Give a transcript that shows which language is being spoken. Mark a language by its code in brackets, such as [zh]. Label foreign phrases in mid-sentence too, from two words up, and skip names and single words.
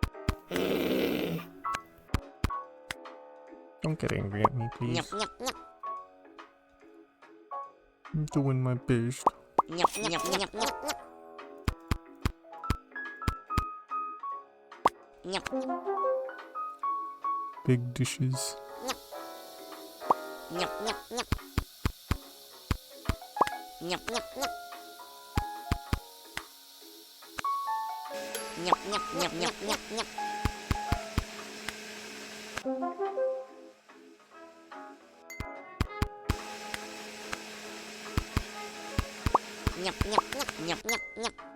[en] Don't get angry at me, please. Nyap nyap nyap. I'm doing my best. Nyap nyap nyap nyap nyap. Nyap. Big dishes. Nyap nyap nyap. Nyap nyap nyap. Nyap nyap nyap nyap nyap nyap. Nyap nyap nyap nyap nyap nyap.